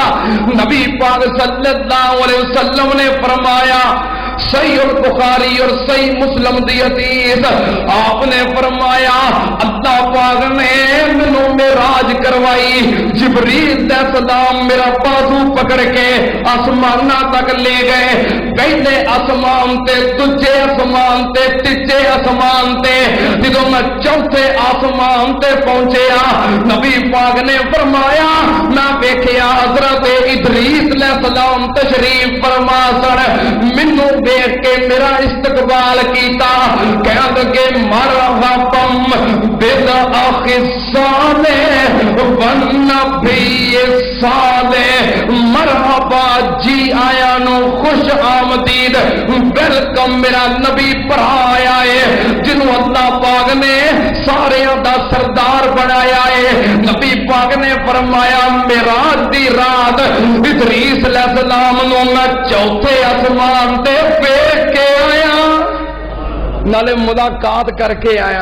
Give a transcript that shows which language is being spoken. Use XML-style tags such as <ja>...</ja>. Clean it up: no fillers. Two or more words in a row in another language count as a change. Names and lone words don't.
<pa>نبی پاک</pa> <ar>صلی اللہ علیہ وسلم</ar> <pa>نے فرمایا، صحیح البخاری اور صحیح مسلم دی حدیث، آپ نے فرمایا اللہ پاک نے مینوں معراج کروائی، جبریل علیہ السلام میرا بازو پکڑ کے آسماناں تک لے گئے۔ پہلے آسمان تے، دوجے آسمان تے، تیجے آسمان تے، جدوں میں چوتھے آسمان تے پہنچیا، نبی پاک نے فرمایا میں ویکھیا حضرت ادریس علیہ السلام تشریف فرما سن، مینوں دیکھ کے میرا استقبال کیتا، کہنے لگے</pa> <ar>مرحبا بالاخ الصالح والنبی الصالح، مرحبا</ar> <pa>جی آیا نو، خوش آمدید، ویلکم میرا نبی بھرا آیا ہے جنہوں اللہ پاک نے سارے دا سردار بنایا ہے۔ نبی پاک نے فرمایا معراج دی رات ادریس علیہ السلام نو میں چوتھے آسمان تے دیکھ کے آیا، نالے ملاقات کر کے آیا۔</pa>